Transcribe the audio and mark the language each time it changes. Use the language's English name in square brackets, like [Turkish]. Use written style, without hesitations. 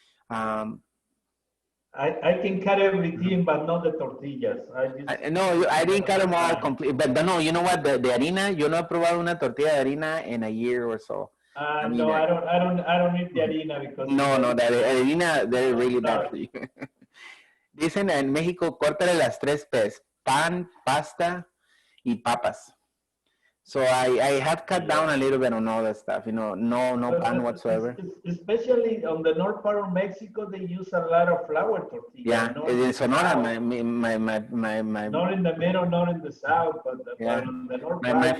[English] I can cut everything, but not the tortillas. No, I didn't cut them all complete. But no, you know what? The harina, [Spanish] yo no he probado una tortilla de harina [English] in a year or so. No, I don't eat the harina because no, the harina, they're really bad for you. [Spanish] Dicen en México, córtale las 3 P's: pan, pasta, y papas. [English] So I have cut down a little bit on all that stuff. You know, no pan whatsoever. Especially on the north part of Mexico, they use a lot of flour tortillas. Yeah, in Sonora, my not in the middle, not in the south, but on the north part,